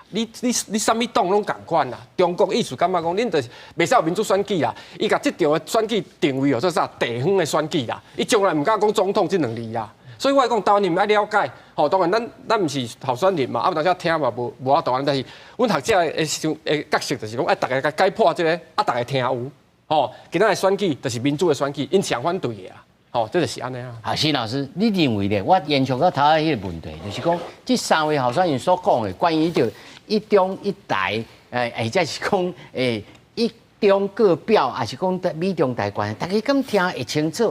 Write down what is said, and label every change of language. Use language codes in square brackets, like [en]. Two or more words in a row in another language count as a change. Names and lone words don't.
[nan] 你什么党拢共款啦。中国意思感觉讲，恁就是袂使有民主选举啦。伊甲这场的选举定位做啥地方的选举啦。伊从来唔敢讲总统这两字啦。所以我讲台湾人民要了解，当然咱毋是候选人嘛，当时听嘛无法度，但是阮学者的角色就是讲，大家解破这个，大家听有，今仔的选举就是民主的选举，因强反对的啊，这就是安尼啊。施老师，你认为咧？我延续到头仔迄个问题，就是讲，这三位候选人所讲的关于着一中一台，或者是讲一中各表，还是讲美中台关，大家敢听会清楚？